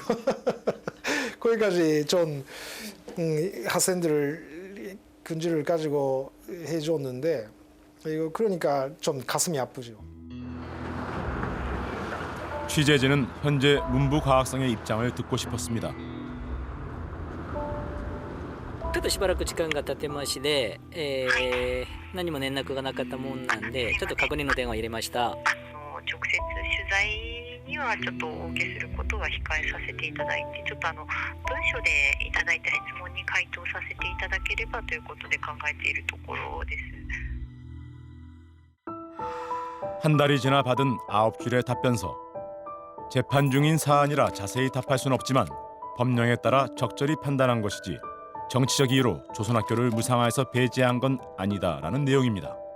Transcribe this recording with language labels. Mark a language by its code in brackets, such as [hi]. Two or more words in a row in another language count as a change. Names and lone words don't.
[ko] 거기까지 전 학생들을 근질을 가지고 해줬는데 이거 그러니까 좀 가슴이 아프죠. 취재진은 현재 문부과학성의 입장을 듣고 싶었습니다. [ja] ちょっとしばらく時間が経ってまして、何も連絡がなかったもんなんで、ちょっと確認の電話を入れました。直接取材にはちょっとお受けすることは控えさせていただいて、ちょっと文書でいただいた質問に回答させていただければということで考えているところです。 [ko] 한 달이 지나 받은 9줄의 답변서. 재판 중인 사안이라 자세히 답할 수는 없지만 법령에 따라 적절히 판단한 것이지 정치적 이유로 조선학교를 무상화해서 배제한 건 아니다라는 내용입니다.